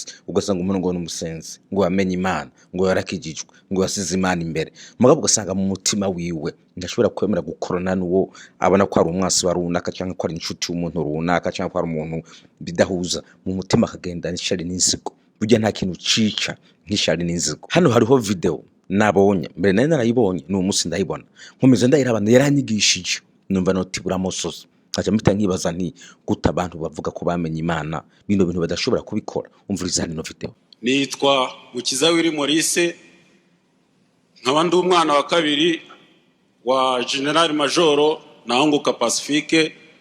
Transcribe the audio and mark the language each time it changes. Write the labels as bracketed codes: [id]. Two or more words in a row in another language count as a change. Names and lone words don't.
[rn] Ugasanga umuntu ngo n'umusenzi, ngo yamenye Imana, ngo yarakijijwe, ngo yasize Imana imbere, mugabo ugasanga mu mutima wiwe ndashobora kwemera gukorana n'uwo abona ko ari umwasi wa runaka, canke ko ari inshuti y'umuntu runaka, canke ko ari umuntu bidahuza mu mutima, akagenda n'ishari n'inzigo. Burya nta kintu cica nk'ishari n'inzigo. Hano hariho video nabonye mbere, nari narayibonye n'uwo munsi ndayibona, nkomeza ndayirabana, yaranyigishije numva notibura mosozi. Aca mpita nkibaza nti guta abantu bavuga ko bamenye Imana bino bintu badashobora kubikora. Umviriza hano video. Nitwa Mukiza Willy Maurice, nkaba ndi umwana wa kabiri wa General Major Nahunguka Pacifique.